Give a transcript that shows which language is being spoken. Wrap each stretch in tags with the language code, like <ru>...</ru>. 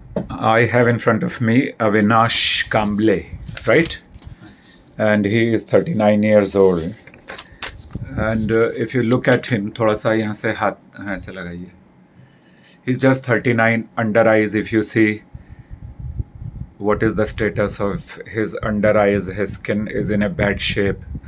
<en>I have in front of me Avinash Kamble, right? And he is 39 years old. And if you look at him,</en> <hi>थोड़ा सा यहाँ से हाथ ऐसे लगाइए.</hi> <en>He's just 39, under eyes. If you see what is the status of his under eyes, his skin is in a bad shape.</en>